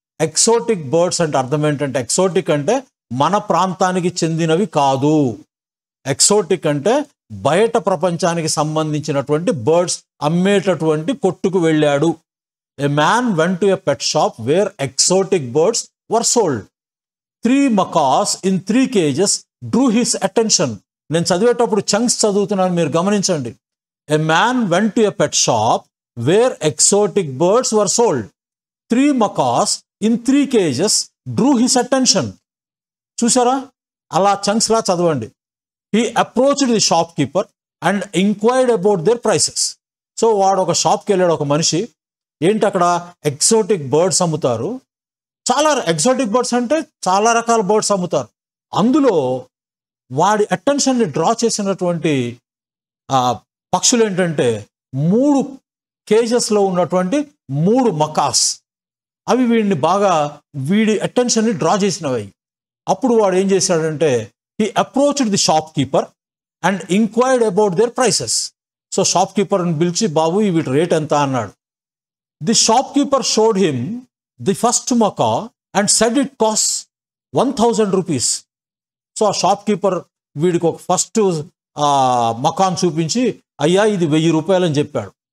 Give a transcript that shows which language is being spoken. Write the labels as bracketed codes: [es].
[te] Exotic birds అంటే అర్థం ఏంటంటే, ఎక్సోటిక్ అంటే మన ప్రాంతానికి చెందినవి కాదు. ఎక్సోటిక్ అంటే బయట ప్రపంచానికి సంబంధించినటువంటి బర్డ్స్ అమ్మేటటువంటి కొట్టుకు వెళ్ళాడు. [en] A man went to a pet shop where exotic birds were sold. 3 macaws in 3 cages drew his attention. [te] నేను చదివేటప్పుడు చంక్స్ చదువుతున్నాను, మీరు గమనించండి. [en] A man went to a pet shop where exotic birds were sold. 3 macaws in 3 cages drew his attention. [te] చూసారా, అలా chunks లా చదవండి. [en] He approached the shopkeeper and inquired about their prices. [te] So వాడు ఒక షాప్కి వెళ్ళాడు, ఒక మనిషి. ఏంటి అక్కడ ఎక్సోటిక్ బర్డ్స్ అమ్ముతారు. చాలా ఎక్సోటిక్ బర్డ్స్ అంటే చాలా రకాల బర్డ్స్ అమ్ముతారు. అందులో వాడి అటెన్షన్ని డ్రా చేసినటువంటి పక్షులు ఏంటంటే 3 కేజెస్లో ఉన్నటువంటి 3 మకాస్. అవి వీడి అటెన్షన్ని డ్రా చేసినవి. అప్పుడు వాడు ఏం చేశాడంటే, [en] he approached the shopkeeper and inquired about their prices. [te] So షాప్కీపర్ని పిలిచి, బాబు వీటి రేట్ ఎంత అన్నాడు. [en] The shopkeeper showed him the first macaw and said it cost 1000 rupees. [te] So ఆ షాప్కీపర్ వీడికి ఒక ఫస్ట్ మకాన్ చూపించి, అయ్యా ఇది 1000 రూపాయలు అని చెప్పాడు.